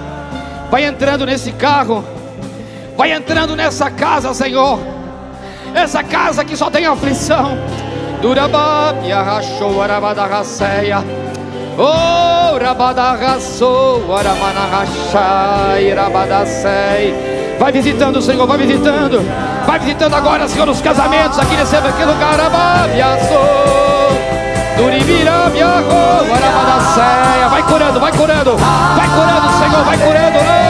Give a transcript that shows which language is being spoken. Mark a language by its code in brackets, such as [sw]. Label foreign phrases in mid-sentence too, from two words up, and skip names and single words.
[pt] Vai entrando nesse carro, vai entrando nessa casa, Senhor, essa casa que só tem aflição. Durababia rachou, arabadaraceia. Oh, rabadaraçou, aramanarachai, rabadacei. Vai visitando, Senhor, vai visitando. Vai visitando agora, Senhor, os casamentos aqui nesse lugar. Vai curando, vai curando. Vai curando, Senhor, vai curando.